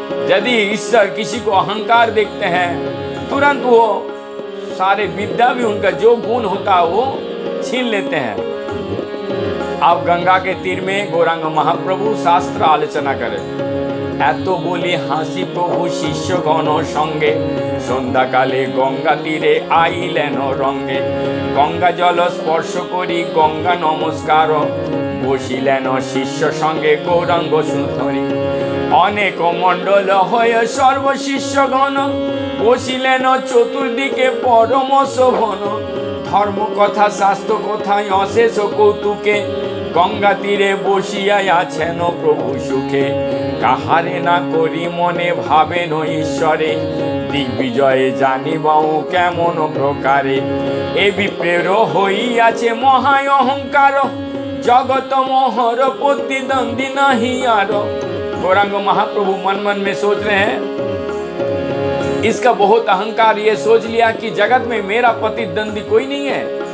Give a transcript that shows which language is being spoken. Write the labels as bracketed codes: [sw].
[hi] यदि ईश्वर किसी को अहंकार देखते हैं, तुरंत वो सारे विद्या भी, उनका जो गुण होता है वो छीन लेते हैं। आप गंगा के तीर में गौरांग महाप्रभु शास्त्र आलोचना करें। [bn] এত বলি হাসি প্রভু শিষ্যগণ সঙ্গে, সন্ধ্যাকালে গঙ্গা তীরে আইলেন রঙ্গে। গঙ্গা জল স্পর্শ করি গঙ্গা নমস্কার, বসিলেন শিষ্য সঙ্গে গৌরাঙ্গ সুন্দরী। অনেক মণ্ডল হয়ে সর্বশিষ্যগণ, বসিলেন চতুর্দিকে পরম শোভন। ধর্ম কথা শাস্ত্র কথায় অশেষ কৌতুকে, গঙ্গা তীরে বসিয়া আছেন প্রভু সুখে। কাহারে না করি মনে ভাবেন ঈশ্বরে, দিগ্বিজয়ে জানিবাও কেমন প্রকারে। এ বিপ্রের হইয়াছে মহায় অহংকার, जगत मोहर प्रतिद्वंदी नहीं यार। [hi] गौरांग महाप्रभु मन मन में सोच रहे हैं, इसका बहुत अहंकार, ये सोच लिया कि जगत में मेरा प्रतिद्वंदी कोई नहीं है।